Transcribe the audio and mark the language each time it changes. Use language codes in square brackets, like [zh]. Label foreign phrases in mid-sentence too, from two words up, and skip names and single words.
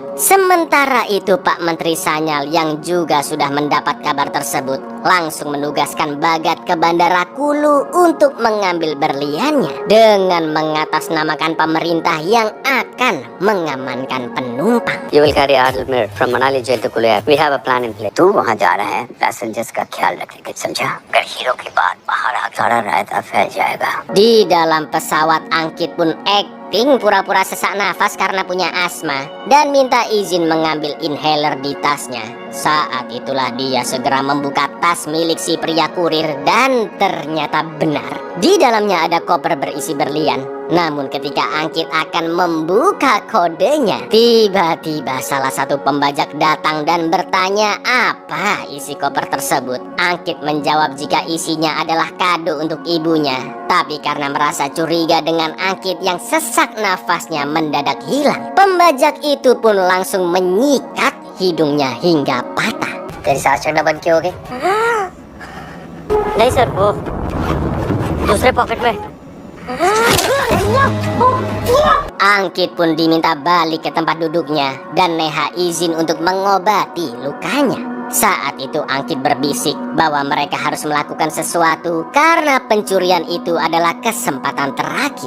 [id] Sementara itu Pak Menteri Sanyal yang juga sudah mendapat kabar tersebut langsung menugaskan Bagat ke bandara Kulu untuk mengambil berliannya dengan mengatasnamakan pemerintah yang akan mengamankan penumpang. [en] You will carry Adilmir from Manali jail to Kulu. We have a plan in place. [hi] तू वहाँ जा रहा है, पैसेंजर्स का ख्याल रखने के, समझा? अगर हीरो की बात बाहर आ सारा रायता फैल जाएगा. [id] Di dalam pesawat Angkit pun acting pura-pura sesak nafas karena punya asma dan minta izin mengambil inhaler di tasnya. Saat itulah dia segera membuka tas milik si pria kurir dan ternyata benar. Di dalamnya ada koper berisi berlian. Namun ketika Angkit akan membuka kodenya, tiba-tiba salah satu pembajak datang dan bertanya apa isi koper tersebut. Angkit menjawab jika isinya adalah kado untuk ibunya. Tapi karena merasa curiga dengan Angkit yang sesak nafasnya mendadak hilang, pembajak itu pun langsung menyikat hidungnya hingga patah. [hi] तेरी सांस चढ़ना बंद क्यों हो गई? नहीं सर, वो दूसरे पॉकेट में। [id] Angkit pun diminta balik ke tempat duduknya dan Neha izin untuk mengobati lukanya. Saat itu Angkit berbisik bahwa mereka harus melakukan sesuatu karena pencurian itu adalah kesempatan terakhir.